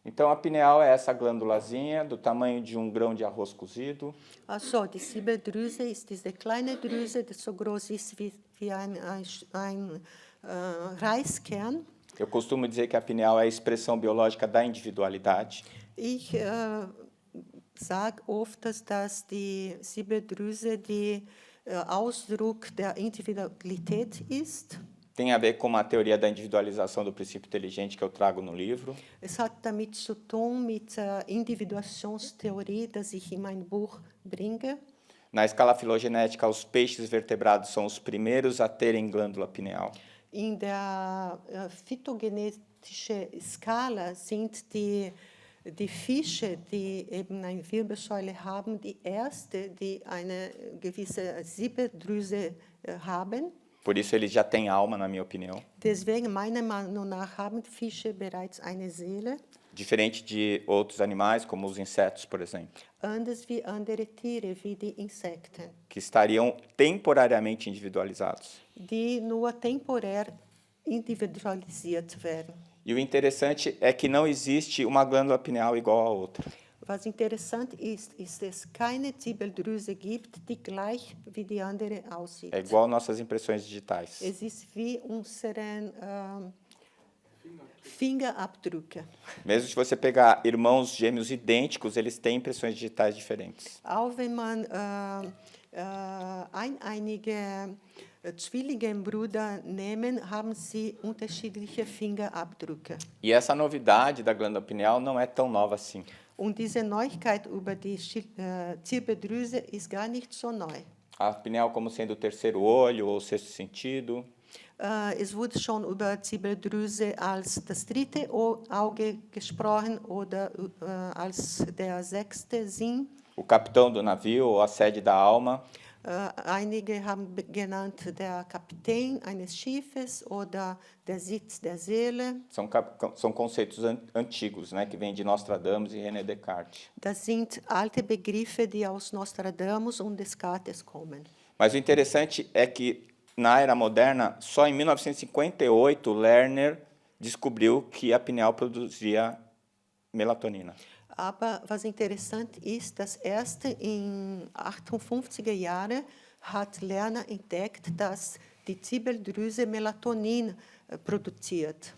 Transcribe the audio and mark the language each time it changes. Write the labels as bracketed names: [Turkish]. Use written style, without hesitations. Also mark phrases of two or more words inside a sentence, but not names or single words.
[Portuguese] Então, a pineal é essa glândulazinha do tamanho de um grão de arroz cozido. [German] Also, die Siebeldrüse ist diese kleine Drüse, die so groß ist wie ein Reiskern. [Portuguese] Eu costumo dizer que a pineal é a expressão biológica da individualidade. [German] Ich sage oft, dass die Siebeldrüse die Ausdruck der Individualität ist. [Portuguese] Tem a ver com uma teoria da individualização do princípio inteligente que eu trago no livro. [German] Es hat damit zu tun mit der Individuationstheorie, das ich in mein Buch bringe. [Portuguese] Na escala filogenética, os peixes vertebrados são os primeiros a terem glândula pineal. [German] In der phytogenetischen Skala sind die Fische, die eben eine Wirbelsäule haben, die erste, die eine gewisse Siebeldrüse haben. [Portuguese] Por isso, eles já têm alma, na minha opinião. [German] Deswegen, meiner Meinung nach, haben Fische bereits eine Seele, [Portuguese] Diferente de outros animais, como os insetos, por exemplo, [German] anders wie andere Tiere, wie die Insekten, [Portuguese] que estariam temporariamente individualizados. [German] die nur temporär individualisiert werden. [Portuguese] E o interessante é que não existe uma glândula pineal igual a outra. [German] Was interessant ist, ist, dass es keine Ziebeldrüse gibt, die gleich wie die andere aussieht. [Portuguese] É igual nossas impressões digitais. [German] Es ist wie unseren Fingerabdrücke. [Portuguese] Mesmo se você pegar irmãos gêmeos idênticos, eles têm impressões digitais diferentes. [German] Auch wenn man einige Zwillingsbrüder nehmen, haben sie unterschiedliche Fingerabdrücke. [Portuguese] E essa novidade da glândula pineal não é tão nova assim. [German] Und diese Neuigkeit über die Ziebeldrüse ist gar nicht so neu. [Portuguese] A pineal como sendo o terceiro olho ou o sexto sentido. [German] Es wurde schon über Ziebeldrüse als das dritte Auge gesprochen oder als der sechste Sinn. [Portuguese] O capitão do navio ou a sede da alma. [German] Einige haben genannt der Kapitän eines Schiffes oder der Sitz der Seele. [Portuguese] São conceitos antigos, né, que vêm de Nostradamus e René Descartes. [German] Das sind alte Begriffe, die aus Nostradamus und Descartes kommen. [Portuguese] Mas o interessante é que, na era moderna, só em 1958, Lerner descobriu que a pineal produzia melatonina. [German] Aber was interessant ist, dass erst in 58er Jahren hat Lerner entdeckt, dass die Ziebeldrüse Melatonin produziert.